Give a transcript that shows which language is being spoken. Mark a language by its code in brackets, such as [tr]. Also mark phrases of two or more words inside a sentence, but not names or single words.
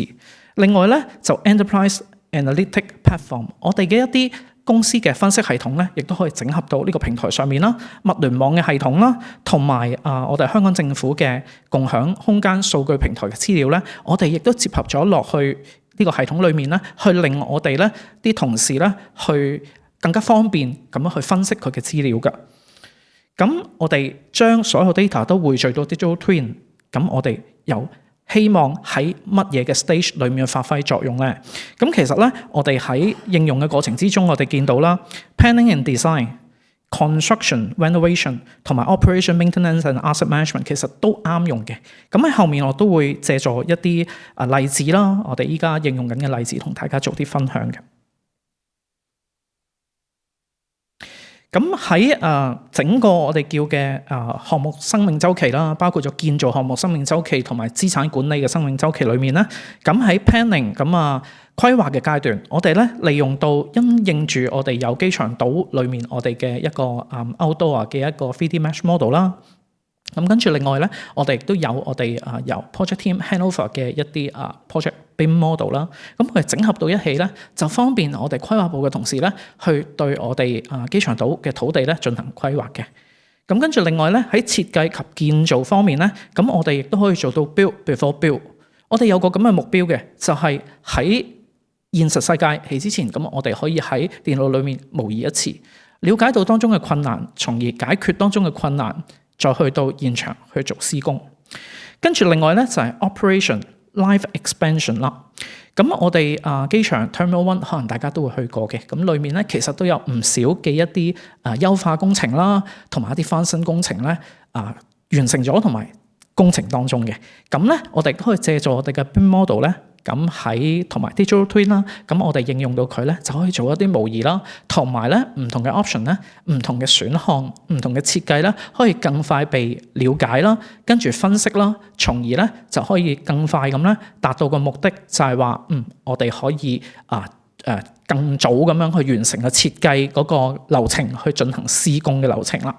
[yue] 另外咧，就 [en] Enterprise Analytic Platform， [yue] 我哋嘅一啲公司嘅分析系統咧，亦都可以整合到呢個平台上面啦，物聯網嘅系統啦，同埋我哋香港政府嘅共享空間數據平台嘅資料咧，我哋亦都接合咗落去呢個系統裏面咧，去令我哋咧啲同事咧去更加方便咁樣去分析佢嘅資料㗎。咁我哋將所有 data 都匯聚到 [en] Digital Twin， [yue] 咁我哋又希望喺乜嘢嘅 stage 裏面發揮作用咧？咁其實咧，我哋喺應用嘅過程之中，我哋見到啦 ， [en] planning and design、construction、renovation [yue] 同埋 [en] operation maintenance and asset management [yue] 其實都啱用嘅。咁喺後面我都會借助一啲例子啦，我哋依家應用緊嘅例子同大家做啲分享嘅。咁喺整個我哋叫嘅項目生命週期啦，包括咗建造項目生命週期同埋資產管理嘅生命週期裏面咧，咁喺 planning 規劃嘅階段，我哋咧利用到因應住我哋有機場島裏面我哋嘅一個outdoor 嘅一個 [en] 3D mesh model [yue] 啦。咁跟住另外咧，我哋亦都有我哋由 [en] project team handover [yue] 嘅一啲 [en] project BIM model [yue] 啦。咁佢哋整合到一起咧，就方便我哋規劃部嘅同事咧，去對我哋機場島嘅土地咧進行規劃嘅。咁跟住另外咧，喺設計及建造方面咧，咁我哋亦都可以做到 [en] build before build。 [yue] 我哋有個咁嘅目標嘅，就係喺現實世界起之前，咁我哋可以喺電腦裏面模擬一次，了解到當中嘅困難，從而解決當中嘅困難。再去到現場去做施工，跟住另外咧就係 [en] operation live expansion [yue] 啦。咁我哋機場 Terminal 1可能大家都會去過嘅，咁裏面咧其實都有唔少嘅一啲優化工程啦，同埋一啲翻新工程咧完成咗同埋工程當中嘅。咁咧我哋都可以借助我哋嘅 [en] BIM model [yue] 咧咁喺同埋 [en] Digital Twin [yue] 啦，咁我哋應用到佢咧就可以做一啲模擬啦，同埋咧唔同嘅 option 咧、唔同嘅選項、唔同嘅設計咧，可以更快被了解啦，跟住分析啦，從而咧就可以更快咁咧達到個目的，就係話我哋可以更早咁樣去完成個設計嗰個流程，去進行施工嘅流程啦。